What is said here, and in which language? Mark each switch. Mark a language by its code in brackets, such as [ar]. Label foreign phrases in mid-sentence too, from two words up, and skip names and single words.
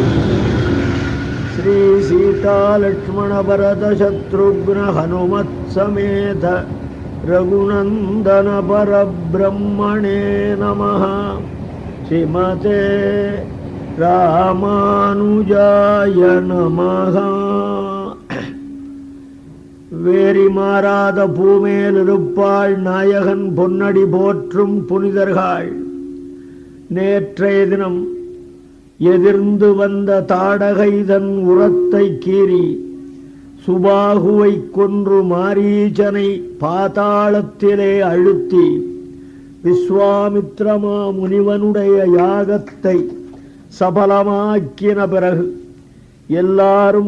[sa] श्री सीता लक्ष्मण भरत शत्रुघ्न हनुमत् समेत रघुनंदन परब्रह्मणे नमः। श्रीमते रामानुजाय नमः. [ta] வேரி மாறாத பூமேல் இருப்பாள் நாயகன் பொன்னடி போற்றும் புனிதர்கள். நேற்றைய தினம் எதிர்ந்து வந்த தாடகைதன் உரத்தை கீறி சுபாகுவை கொன்று மாரீச்சனை பாதாளத்திலே அழுத்தி விஸ்வாமித்ரமா முனிவனுடைய யாகத்தை சபலமாக்கின பிறகு எல்லாரும்